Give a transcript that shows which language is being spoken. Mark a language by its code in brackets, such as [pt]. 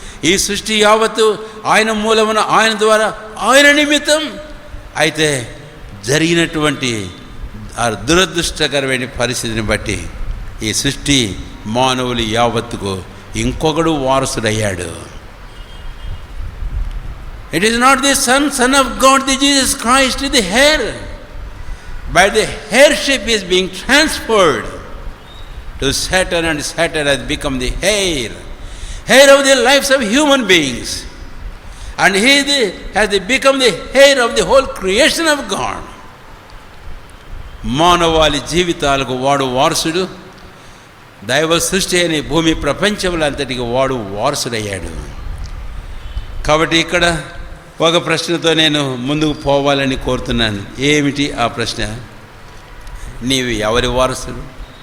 [te] ఈ సృష్టి యావత్తు ఆయన మూలమున, ఆయన ద్వారా, ఆయన నిమిత్తం. అయితే జరిగినటువంటి ఆ దురదృష్టకరమైన పరిస్థితిని బట్టి ఈ సృష్టి మానవులు యావత్తుకు ఇంకొకడు వారసుడయ్యాడు. [en] It is not the son of God, the Jesus Christ, the heir, but the heirship is being transferred to Satan, and Satan has become the heir of the lives of human beings, and he has become the heir of the whole creation of God. [te] మానవాళి జీవితాలకు వాడు వారసుడు, దైవ సృష్టి అనే భూమి ప్రపంచంలో అంతటికి వాడు వారసుడయ్యాడు. కాబట్టి ఇక్కడ ఒక ప్రశ్నతో నేను ముందుకు పోవాలని కోరుతున్నాను. ఏమిటి ఆ ప్రశ్న? నీవు ఎవరి వారసుడు?